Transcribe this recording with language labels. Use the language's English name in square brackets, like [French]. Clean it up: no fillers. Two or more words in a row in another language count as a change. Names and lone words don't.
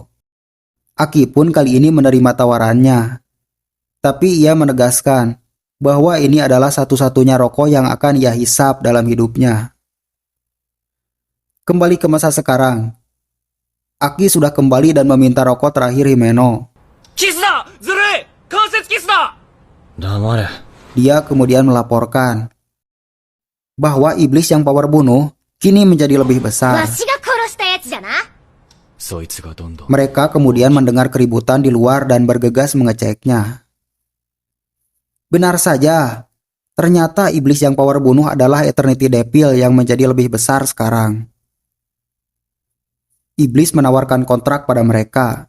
[Indonesian] Aki pun kali ini menerima tawarannya. Tapi ia menegaskan bahwa ini adalah satu-satunya rokok yang akan ia hisap dalam hidupnya. Kembali ke masa sekarang. Aki sudah kembali dan meminta rokok terakhir Himeno. [Japanese] キスだ！ずるい! 間接キスだ! 黙れ。 [Indonesian] Dia kemudian melaporkan bahwa iblis yang Power bunuh kini menjadi lebih besar. [Japanese] わしが殺したやつじゃな。そいつがどんどん [Indonesian] Mereka kemudian mendengar keributan di luar dan bergegas mengeceknya. Benar saja, ternyata iblis yang Power bunuh adalah Eternity Devil yang menjadi lebih besar sekarang. Iblis menawarkan kontrak pada mereka.